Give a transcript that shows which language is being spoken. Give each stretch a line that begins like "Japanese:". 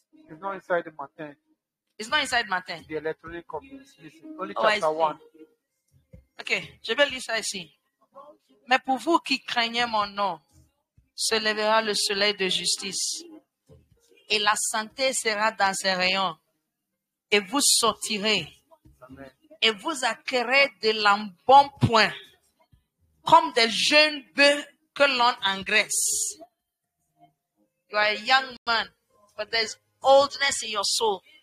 English: It's not inside the Martin. It's not inside Martin. The electronic copy is missing. Only Oh, I chapter see. 1.
French: Ok, je vais lire ça ici. Mais pour vous qui craignez mon nom, se lèvera le soleil de justice, et la santé sera dans ses rayons, et vous sortirez, Amen. et vous acquérez de l'embonpoint, comme des jeunes bœufs que l'on engraisse.
English: You are a young man, but there's oldness in your soul.